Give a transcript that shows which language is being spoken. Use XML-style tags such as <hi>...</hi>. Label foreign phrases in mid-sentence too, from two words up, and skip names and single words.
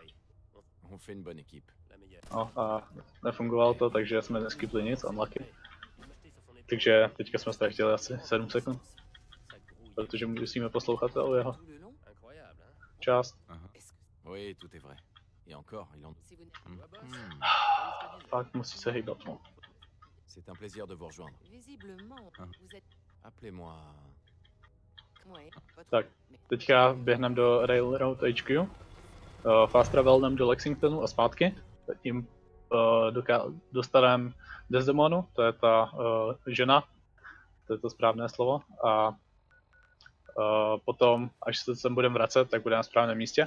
<cs>No a nefungovalo to, takže jsme neskipli nic, unlucky. Takže teďka jsme ztratili asi 7 sekund. Protože musíme poslouchat o jeho část. Fakt musí se hýbat, no.</cs> <fr>C'est un plaisir de vous rejoindre. Appelez-moi.</fr> <cs>Tak, teďka běhneme do Railroad HQ. Fast travelneme do Lexingtonu a zpátky. Tím dostaneme Desdemonu, to je ta žena, to je to správné slovo. A potom, až se sem budeme vracet, tak budeme na správném místě.</cs>